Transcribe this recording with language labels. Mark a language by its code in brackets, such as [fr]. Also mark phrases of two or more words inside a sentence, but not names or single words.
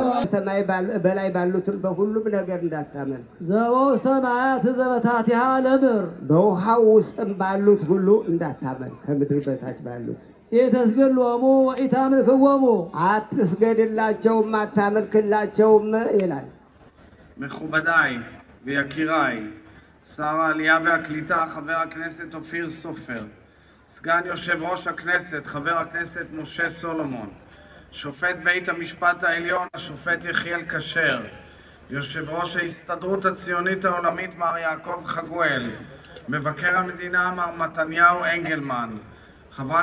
[am] በሰማይ በላይ ባሉትም በሁሉም ነገር እንዳታመልክ [gez] ዘበውስተ ማያት ዘበታቲሃ ለምድር [am] በውሃው ውስጥም ባሉት ሁሉ እንዳታመልክ ከምድር በታች ባሉት [gez] ኢተስገድሎሙ ወኢታምልክዎሙ [am] አትስገድላቸውም አታመልክላቸውም ይላል። [he] מכובדיי ויקיריי, שר העלייה והקליטה חבר הכנסת אופיר סופר, סגן יושב ראש הכנסת חבר הכנסת משה סולומון, שופט בית המשפט העליון השופט יחיאל כשר, יושב ראש ההסתדרות הציונית העולמית מר יעקב חגואל, מבקר המדינה מר מתניהו אנגלמן, חברת